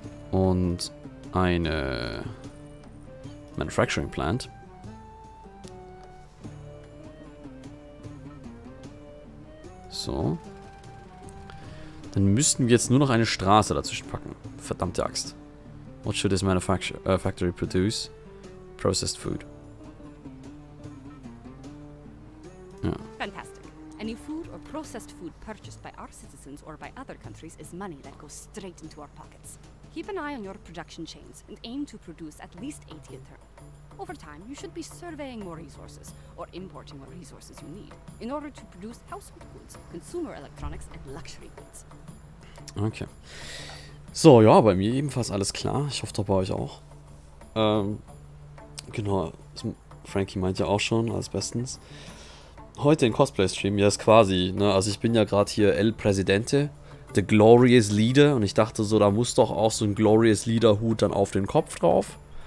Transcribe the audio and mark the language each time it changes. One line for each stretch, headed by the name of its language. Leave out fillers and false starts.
German: Und eine Manufacturing Plant. So. Dann müssten wir jetzt nur noch eine Straße dazwischen packen. Verdammte Axt.
English: What should this factory produce? Processed food.
German: Ja.
English: Fantastic. Any food or processed food purchased by our citizens or by other countries is money that goes straight into our pockets. Keep an eye on your production chains and aim to produce at least 80 a turn. Over time, you should be surveying more resources or importing what resources you need in order to produce household goods, consumer electronics and luxury goods. Okay.
German: So, ja, bei mir ebenfalls alles klar. Ich hoffe, doch bei euch auch. Genau. Frankie meint ja auch schon, alles bestens. Heute in Cosplay-Stream, ja, ist quasi, ne, also ich bin ja gerade hier El Presidente,
English: the Glorious Leader,
German: und ich dachte so, da muss doch auch so ein Glorious Leader-Hut dann auf den Kopf drauf.